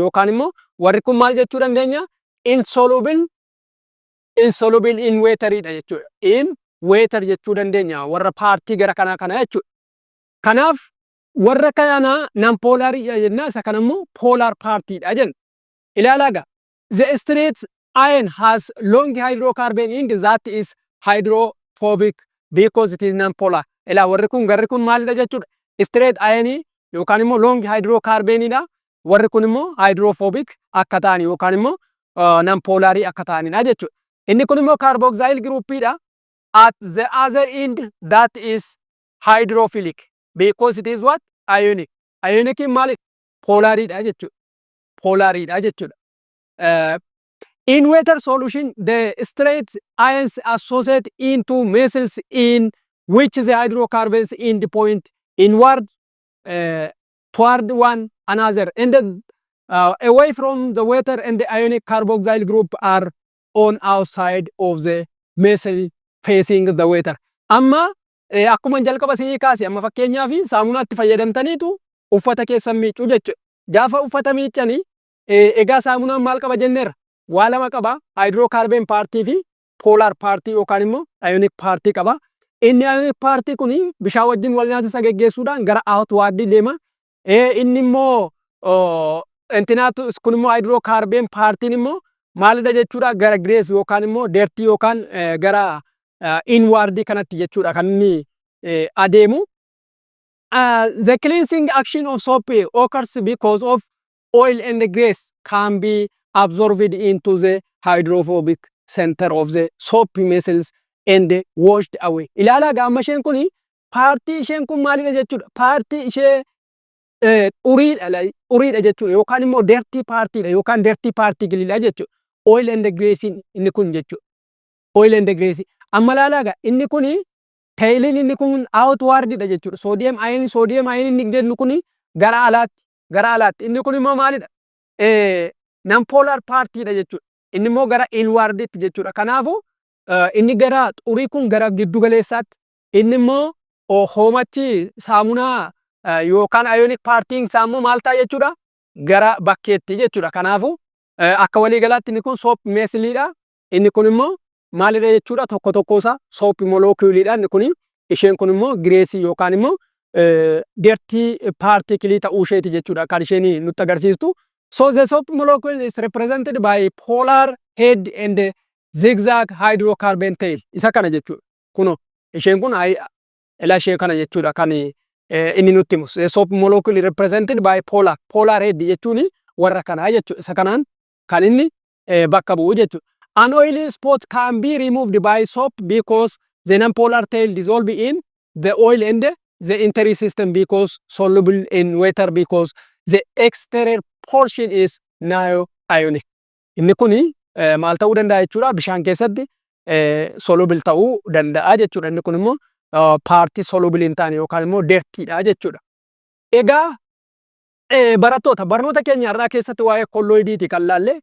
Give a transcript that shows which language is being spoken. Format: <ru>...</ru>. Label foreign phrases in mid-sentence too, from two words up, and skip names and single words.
<om>Yookaan immoo warri kun maal jechuu dandeenya? Insoluble in weetariidha jechuudha. In weetar jechuu dandeenya warra paartii gara kanaa kana jechuudha. Kanaaf warra kana nan poolariidha jenna, isa kana immoo poolar paartiidha jenna. Ilaalaa egaa.</om> <en>The straight iron has long hydrocarbon end that is hydrophobic because it is non-polar.</en> <om>Ilaa warri kun garri kun maalidha jechuudha?</om> <en>Straight iron</en> <om>yookaan immoo long hydrocarbonidha. Warri kun immoo hydrophobic akka ta'an yookaan immoo non-polarii akka ta'anidha jechuudha. Inni kun immoo carboxyl groupidha.</om> <en>At the other end that is hydrophilic because it is what?</en> <om>Ionic. Ionic maali? Polaridha jechuudha. Polaridha jechuudha.</om> <en>In water solution, the straight ions associate into meshes in which the hydrocarbons end point inward toward one another, and then away from the water, and the ionic carboxyl group are on outside of the mesh facing the water.</en> <om>Amma akkuma jalqaba isinii kaase amma fakkeenyaaf saamunaatti fayyadamtaniitu uffata keessan miicuu jechuudha. Gaafa uffata miicanii egaa saamunaan maal qaba jenneerra? Waa lama qaba. Hydrocarbon paartii fi polar paartii yookaan immoo ionic paartii qaba. Inni ionic paartii kun bishaan wajjin wal nyaatisa geggeessuudhaan gara outward deema. Inni immoo intinaatu kun immoo hydrocarbon paartiin immoo maalidha jechuudha? Gara grease yookaan immoo dirty yookaan gara inward kanatti jechuudha kan inni adeemu.</om> <en>The cleansing action of soap occurs because of oil and grease can be absorbed into the hydrophobic center of the soap meshes and washed away.</en> <om>Ilaalaa gaamma isheen kun paartii isheen kun maalidha jechuudha? Paartii ishee uriidha jechuudha yookaan immoo dirty paartiidha yookaan</om> <en>dirty particle</en> <om>jechuudha.</om> <en>Oil and grease</en> <om>inni kun jechuudha.</om> <en>Oil and grease.</en> <om>Amma ilaalaa inni kun tailin inni kun outwardidha jechuudha.</om> <en>Sodium ion</en> <om>inni jennu kun gara alaatti. Inni kun immoo maalidha?</om> <en>Non polar</en> <om>paartiidha jechuudha. Inni immoo gara inwarditti jechuudha. Kanaafuu inni gara xurii kun gara giddu galeessaatti. Inni immoo hoomachi saamunaa yookaan ionic paartiin isaa immoo maal ta'a jechuudha? Gara bakkeetti jechuudha. Kanaafuu akka walii galaatti inni kun soap mesliidha. Inni kun immoo maalidha jechuudha? Tokko tokkosaa soap moleculeidha. Inni kun isheen kun immoo greasy yookaan immoo</om> <en>dirty particle</en> <om>ta'uu isheeti jechuudha kan isheen nutti agarsiistu.</om> <en>So the soap molecule is represented by polar head and zigzag hydrocarbon tail.</en> <om>Isa kana jechuudha. Kuno isheen kun ila ishee kana jechuudha kan inni nutti himu.</om> <en>The soap molecule represented by polar head</en> <om>jechuun warra kana jechuudha. Isa kanaan kan inni bakka bu'u jechuudha.</om> <en>An oily spot can be removed by soap because the non-polar tail dissolve in the oil and the interior system because soluble in water because the exterior portion is now ionic.</en> <om>Inni kun maal ta'uu danda'a jechuudha? Bishaan keessatti soluble ta'uu danda'a jechuudha. Inni kun immoo paartii soluble hin taane yookaan immoo dirtyidha jechuudha. Egaa barattoota barnoota keenya irraa keessatti waa'ee colloidiiti kan laalle.</om>